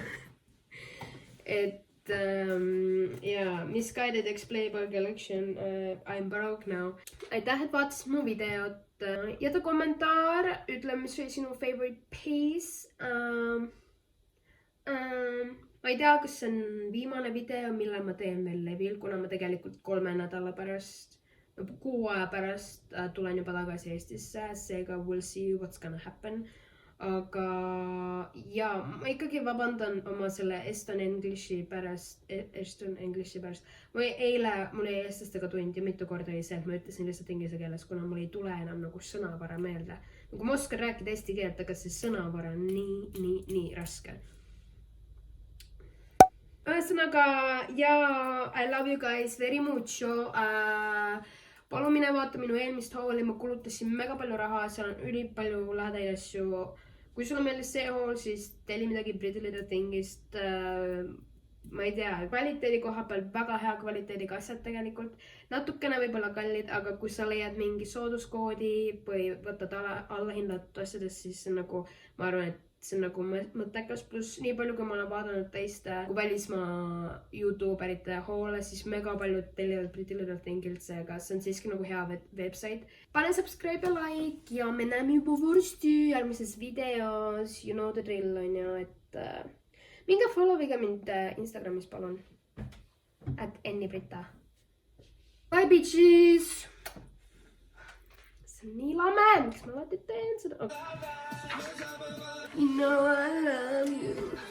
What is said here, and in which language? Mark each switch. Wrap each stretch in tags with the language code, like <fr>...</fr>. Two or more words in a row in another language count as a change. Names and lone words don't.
<en>Et yeah, Missguided X Playboy collection, I'm broke now.</en> <et>Aitäh, et vaatasid mu videot. Jäta kommentaar, ütle, mis oli sinu</et> <en>favorite piece.</en> <et>Ma ei tea, kas see on viimane video, mille ma teen veel levil, kuna ma tegelikult 3 nädala pärast 6 aja pärast tulen juba tagasi Eestisse, seega</et> <en>we'll see what's gonna happen.</en> <et>Aga ja ma ikkagi vabandan oma selle Eston Englishi pärast. Mul oli eestlastega tund ja mitu korda oli see, et ma ütlesin lihtsalt inglise keeles, kuna mul ei tule enam nagu sõnavara meelde. Nagu ma oskan rääkida eesti keelt, aga see sõnavara on nii raske. Ühesõnaga, ja</et> <en>I love you guys very mucho.</en> <et>Palun mine vaata minu eelmist hauli, ma kulutasin mega palju raha, seal on ülipalju lahedaid asju. Kui sulle meeldis see haul, siis telli midagi Pretty Little Thingist. Ma ei tea, kvaliteedi koha peal väga hea kvaliteediga asjad tegelikult. Natukene võib-olla kallid, aga kui sa leiad mingi sooduskoodi või võtad allahindatud asjadest, siis see on nagu, ma arvan, et see on nagu mõttekas, pluss nii palju, kui ma olen vaadanud teiste välismaa YouTuberite hoole, siis mega paljud tellivad Pretty Little Thingilt, seega see on siiski nagu hea website. Pane subscribe ja like ja me näeme juba varsti järgmises videos,</et> <en>you know the drill</en> <et>on ju, et minge followige mind Instagramis palun, @ennibrita.</et> <en>Bye bitches!</en> <et>See on nii lame, miks ma alati teen seda?</et> <en>You know I love you.</en>